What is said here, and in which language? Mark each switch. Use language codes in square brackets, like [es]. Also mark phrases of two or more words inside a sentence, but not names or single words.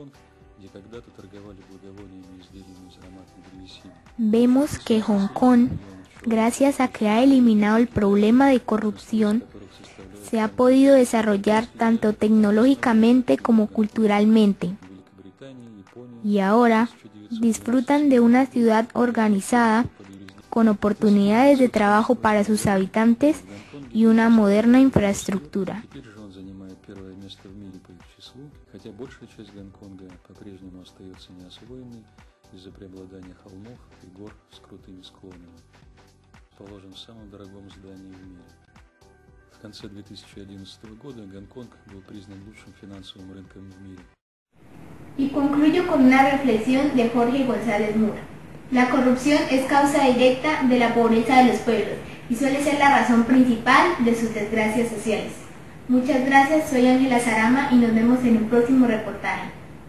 [es] Vemos que Hong Kong, gracias a que ha eliminado el problema de corrupción, se ha podido desarrollar tanto tecnológicamente como culturalmente. Y ahora disfrutan de una ciudad organizada, con oportunidades de trabajo para sus habitantes y una moderna infraestructura. [ru] Из-за преобладания холмов и гор с крутыми склонами, расположен в самом дорогом здании в мире. В конце 2011 года Гонконг был признан лучшим финансовым рынком в мире. [es] Y concluyo con una reflexión de Jorge González Mura. La corrupción es causa directa de la pobreza de los pueblos y suele ser la razón principal de sus desgracias sociales. Muchas gracias, soy Ángela Sarama y nos vemos en un próximo reportaje.